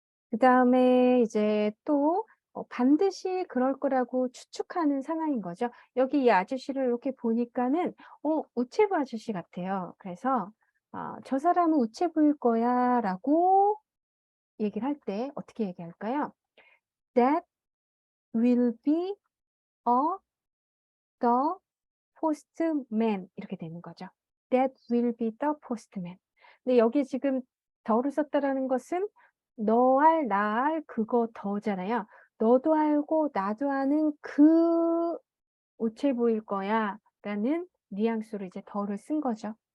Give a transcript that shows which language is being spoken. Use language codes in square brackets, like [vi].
[ko] 그다음에 이제 또 반드시 그럴 거라고 추측하는 상황인 거죠. 여기 이 아저씨를 이렇게 보니까는 우체부 아저씨 같아요. 그래서 "저 사람은 우체부일 거야."라고 얘기를 할 때 어떻게 얘기할까요? [en] "That will be a the postman." [ko] 이렇게 되는 거죠. [en] "That will be the postman." [ko] 근데 여기 지금 더를 썼다라는 것은 너 알, 나 알, 그거 더잖아요. 너도 알고 나도 아는 그 우체부일 거야라는 뉘앙스로 이제 더를 쓴 거죠.